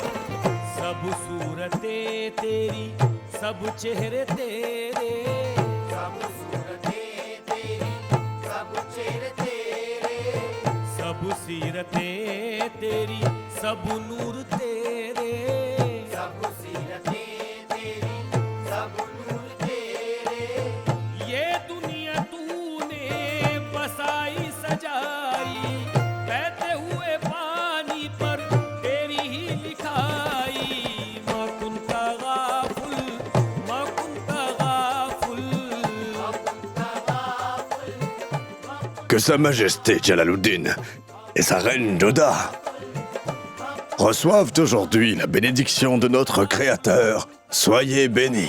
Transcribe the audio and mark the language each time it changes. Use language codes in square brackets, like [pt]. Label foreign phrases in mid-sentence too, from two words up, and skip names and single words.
[hi] सब सूरतें तेरी सब चेहरे तेरे सब सूरतें तेरी सब चेहरे तेरे सब सीरतें तेरी सब नूर तेरे सब सीरतें तेरी सब नूर तेरे। ये दुनिया तूने बसाई सजाई बहते हुए पानी पर तेरी ही लिखाई। मकुंता गाफुल [fr] Que Sa Majesté Jalaluddin et sa reine Joda reçoivent aujourd'hui la bénédiction de notre Créateur. Soyez bénis.